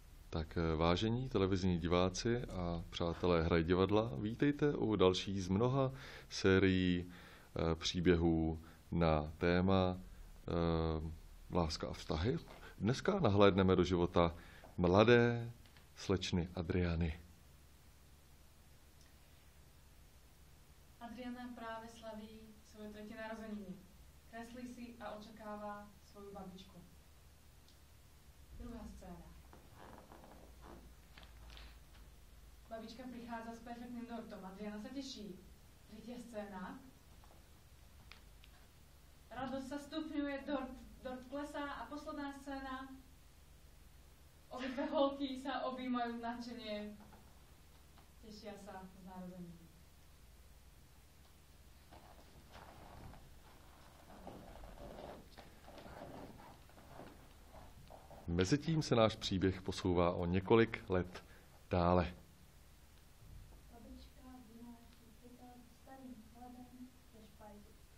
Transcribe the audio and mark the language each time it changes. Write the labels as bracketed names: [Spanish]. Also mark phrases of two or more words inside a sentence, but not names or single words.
[Czech] Tak vážení televizní diváci a přátelé Hraj divadla, vítejte u další z mnoha sérií příběhů na téma láska a vztahy. Dneska nahlédneme do života mladé slečny Adriany. [Slovak] Adriana práve slaví svoje tretie narozeniny. Kreslí si a očakáva svoju babičku. Druhá scéna. Babička prichádza s perfektným dortom. Adriana sa teší. Tretia scéna. Radosť sa stupňuje, dort klesá a posledná scéna. Obidve holky sa objímajú nadšene. Tešia sa z narodenín. [Czech] Mezitím se náš příběh posouvá o několik let dále. Babička vynáší pytel starým chladem ze špajzu.